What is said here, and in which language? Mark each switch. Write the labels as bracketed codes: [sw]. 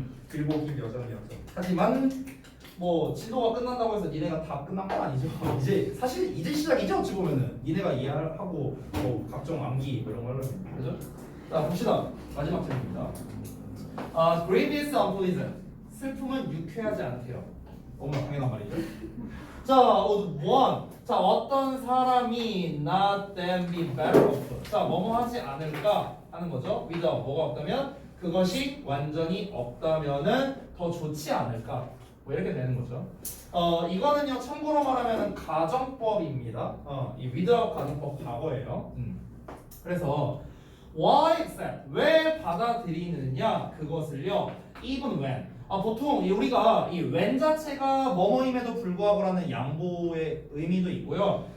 [ko] 길고 길 여정이었죠. 하지만 뭐 진도가 끝난다고 해서 니네가 다 끝난 건 아니죠. 이제 사실 이제 시작이죠. 어찌 보면은 니네가 이해하고 뭐 각종 암기 뭐 이런 거 하려면 그죠? 자, 봅시다. 마지막 질문입니다. [en] Grief is unpleasant. [ko] 슬픔은 유쾌하지 않대요. 너무나 당연한 말이죠. 자, one. 자, 어떤 사람이 [en] not then be better off. [ko] 자, 뭐뭐 하지 않을까 하는 거죠. without 뭐가 없다면 그것이 완전히 없다면은 더 좋지 않을까. 뭐 이렇게 되는 거죠. 이거는요 참고로 말하면 가정법입니다. 이 without 가정법 과거예요. 그래서 [en] why accept [ko] 왜 받아들이느냐 그것을요 [en] even when [ko] 보통 우리가 이 when 자체가 뭐뭐임에도 불구하고라는 양보의 의미도 있고요.